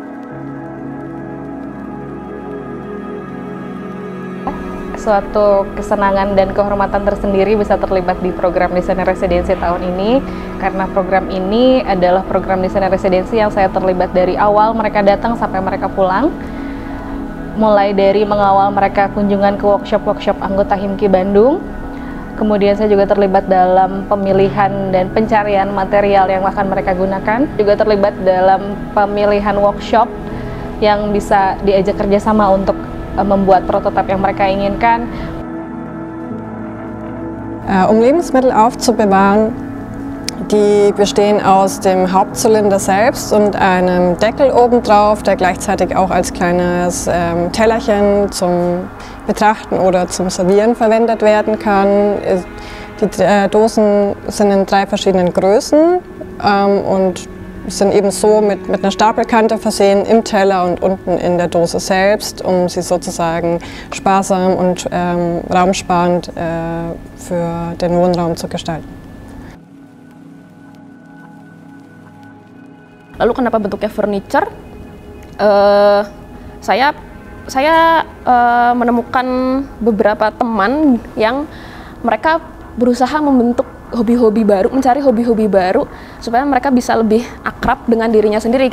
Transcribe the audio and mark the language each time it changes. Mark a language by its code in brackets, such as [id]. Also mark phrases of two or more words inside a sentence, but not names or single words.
[id] Suatu kesenangan dan kehormatan tersendiri bisa terlibat di program desainer residensi tahun ini, karena program ini adalah program desainer residensi yang saya terlibat dari awal mereka datang sampai mereka pulang, mulai dari mengawal mereka kunjungan ke workshop-workshop anggota HIMKI Bandung. Kemudian saya juga terlibat dalam pemilihan dan pencarian material yang akan mereka gunakan, juga terlibat dalam pemilihan workshop yang bisa diajak kerjasama untuk membuat prototipe yang mereka inginkan. [de] Um Lebensmittel aufzubewahren, die bestehen aus dem Hauptzylinder selbst und einem Deckel obendrauf, der gleichzeitig auch als kleines Tellerchen zum Betrachten oder zum Servieren verwendet werden kann. Die Dosen sind in 3 verschiedenen Größen und sind eben so mit einer Stapelkante versehen im Teller und unten in der Dose selbst, um sie sozusagen sparsam und raumsparend für den Wohnraum zu gestalten. [id] Lalu kenapa bentuknya furniture? Saya menemukan beberapa teman yang mereka berusaha membentuk hobi-hobi baru, mencari hobi-hobi baru supaya mereka bisa lebih akrab dengan dirinya sendiri.